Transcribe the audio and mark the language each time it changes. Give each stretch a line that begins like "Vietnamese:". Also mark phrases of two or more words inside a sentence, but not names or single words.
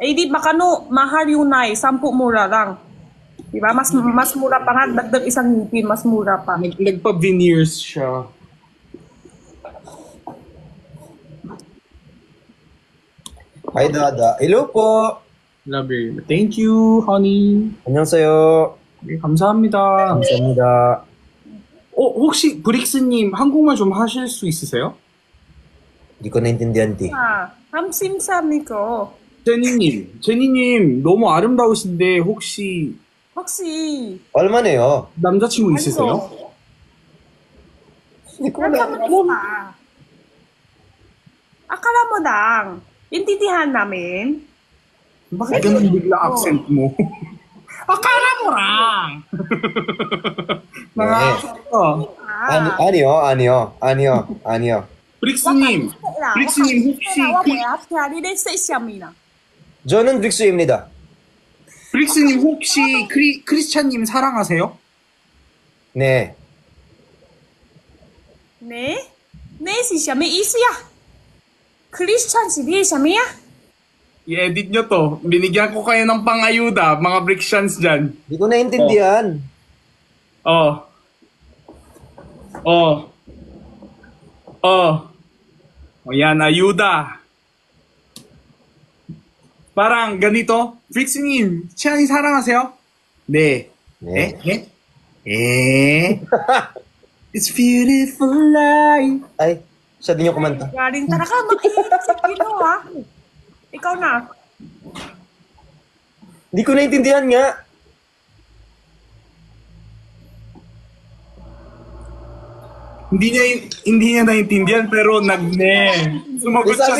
Filipino: Eh, di baka mahal yung 9, 10 mura lang. Diba? Mas mura pa nga, dagdag isang ngipin, mas mura pa. Nagpa-veneers siya.
English: Hi, Dada. Hello po. Love you. Thank you, honey.
Korean: 안녕하세요. 네, 감사합니다. 감사합니다. 혹시 브릭스님 한국말 좀 하실 수 있으세요?
Filipino: Hindi ko naintindihan, ti. 함심삼이 거.
Korean: 제니님 너무 아름다우신데 혹시 얼마네요? 남자친구 있으세요?
Filipino: Hindi ko na alam. Akala mo lang. Intindihan namin. Bakit ganun bigla accent mo? Akala mo lang!
Korean: 아니요. 브릭스님 저는 브릭스입니다. 브릭스님 혹시 크리스찬님 사랑하세요? 네. 네? 네,
Chinese: 是什么意思呀? Christian, si 什么呀?
Filipino: I-edit nyo to. Binigyan ko kayo ng pangayuda, mga Brixians dyan. Hindi ko naintindihan. Oh. O yan, ayuda. Parang ganito.
Korean: 브릭스님, 치안이 사랑하세요? 네. 네.
English: It's beautiful life.
Filipino: Ay, siya din yung kumanta. Galing talaga, mag-iinit si Gino, ha? Ikaw na. Hindi ko naintindihan nga. Hindi niya naintindihan pero sumagot siya